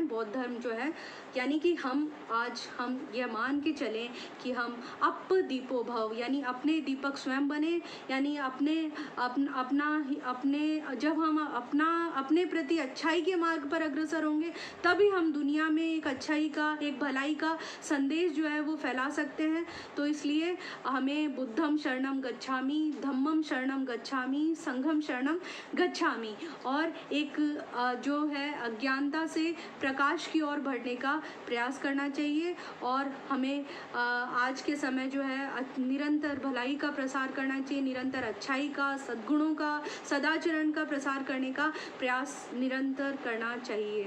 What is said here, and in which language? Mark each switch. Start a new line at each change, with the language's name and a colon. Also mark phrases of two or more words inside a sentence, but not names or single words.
Hindi: बौद्ध धर्म जो है यानी कि हम यह मान के चलें कि हम
Pali: अप दीपो भव,
Hindi: यानी अपने दीपक स्वयं बने, यानी जब हम अपने प्रति अच्छाई के मार्ग पर अग्रसर होंगे तभी हम दुनिया में एक अच्छाई का, एक भलाई का संदेश जो है वो फैला सकते हैं। तो इसलिए हमें
Pali: बुद्धम शरणम गच्छामि, धम्मम शरणम गच्छामि,
Hindi: संघम शरणम गच्छामि और एक जो है अज्ञानता से प्रकाश की ओर बढ़ने का प्रयास करना चाहिए। और हमें आज के समय जो है निरंतर भलाई का प्रसार करना चाहिए, निरंतर अच्छाई का, सद्गुणों का, सदाचरण का प्रसार करने का प्रयास निरंतर करना चाहिए।